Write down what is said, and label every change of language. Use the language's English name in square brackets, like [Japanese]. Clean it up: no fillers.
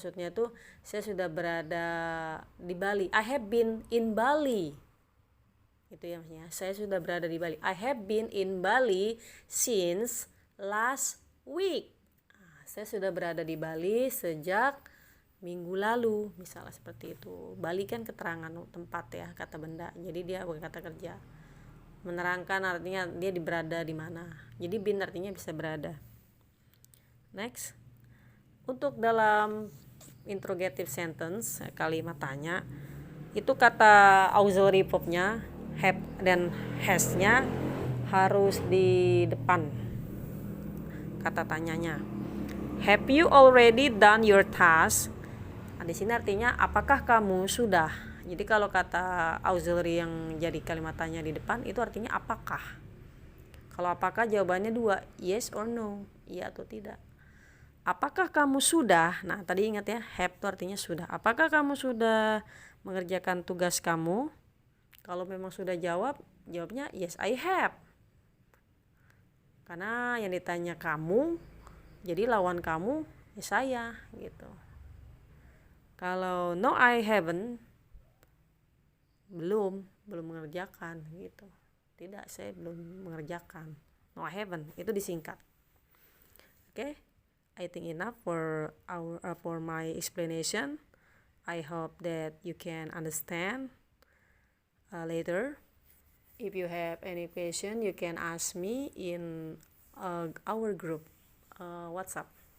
[Indonesian] Maksudnya tuh saya sudah berada di Bali. [English] I have been in Bali. [Indonesian] Itu ya maksudnya. Saya sudah berada di Bali. [English] I have been in Bali since last week. [Indonesian] Saya sudah berada di Bali sejak minggu lalu, misalnya seperti itu. Bali kan keterangan tempat ya, kata benda. Jadi dia bukan kata kerja. Menerangkan artinya dia berada di mana. Jadi been artinya bisa berada. Next. Untuk dalam interrogative sentence, kalimat tanya, itu kata auxiliary verb-nya have dan has-nya harus di depan kata tanyanya. [English] Have you already done your task? [Indonesian] Nah, di sini artinya apakah kamu sudah. Jadi kalau kata auxiliary yang jadi kalimat tanya di depan itu artinya apakah. Kalau apakah jawabannya 2, [English] yes or no, [Indonesian] iya atau tidak. Apakah kamu sudah? Nah, tadi ingat ya, have itu artinya sudah. Apakah kamu sudah mengerjakan tugas kamu? Kalau memang sudah jawabnya [English] yes I have. [Indonesian] Karena yang ditanya kamu, jadi lawan kamu ya saya gitu. Kalau [English] no I haven't, [Indonesian] belum mengerjakan gitu. Tidak, saya belum mengerjakan. [English] No I haven't, [Indonesian] itu disingkat. [English] Okay? I think enough for my explanation. I hope that you can understand later. If you have any question, you can ask me in our group WhatsApp.